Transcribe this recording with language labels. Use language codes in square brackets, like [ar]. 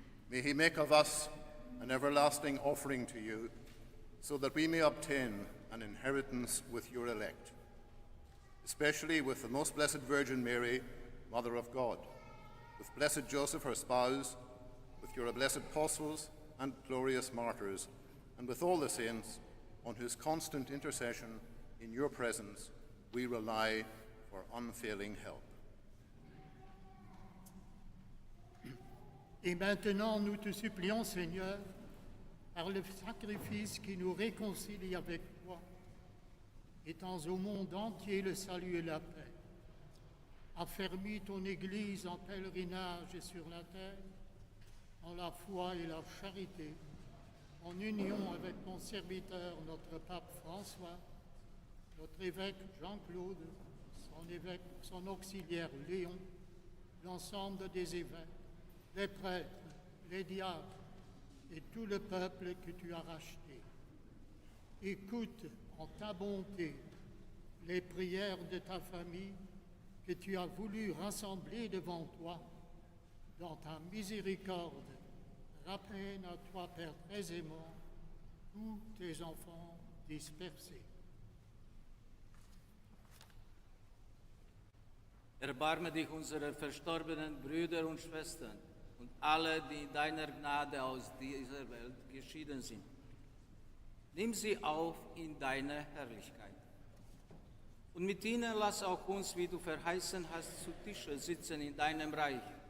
[en] May he make of us an everlasting offering to you, so that we may obtain an inheritance with your elect, especially with the most blessed Virgin Mary, Mother of God, with blessed Joseph, her spouse, with your blessed apostles and glorious martyrs, and with all the saints, on whose constant intercession in your presence we rely for unfailing help. [fr] Et maintenant, nous te supplions, Seigneur, par le sacrifice qui nous réconcilie avec toi, étends au monde entier le salut et la paix. Affermis ton Église en pèlerinage sur la terre, en la foi et la charité, en union avec ton serviteur, notre pape François, notre évêque Jean-Claude, son auxiliaire Léon, l'ensemble des évêques, les prêtres, les diacres et tout le peuple que tu as racheté. Écoute en ta bonté les prières de ta famille que tu as voulu rassembler devant toi. Dans ta miséricorde, Ramène à toi, Père très aimant, tous tes enfants dispersés. [de] Erbarme dich unserer verstorbenen Brüder und Schwestern und alle, die in deiner Gnade aus dieser Welt geschieden sind. Nimm sie auf in deine Herrlichkeit. Und mit ihnen lass auch uns, wie du verheißen hast, zu Tische sitzen in deinem Reich.